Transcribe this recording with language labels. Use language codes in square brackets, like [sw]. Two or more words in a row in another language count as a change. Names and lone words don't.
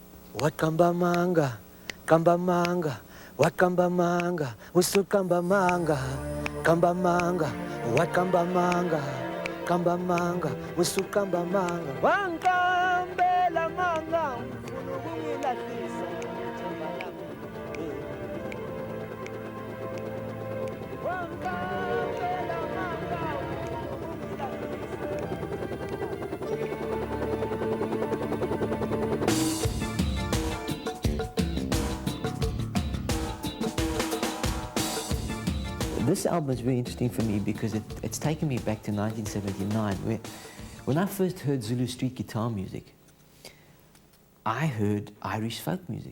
[zu] What kamba manga, what kamba manga, usul kamba manga, what kamba manga, usul kamba manga, wankambela manga, ufuna ukungilahlisa ithemba lami. Wankambela manga, ufuna ukungilahlisa. [en] This album is very interesting for me because it's taken me back to 1979, where when I first heard Zulu street guitar music, I heard Irish folk music.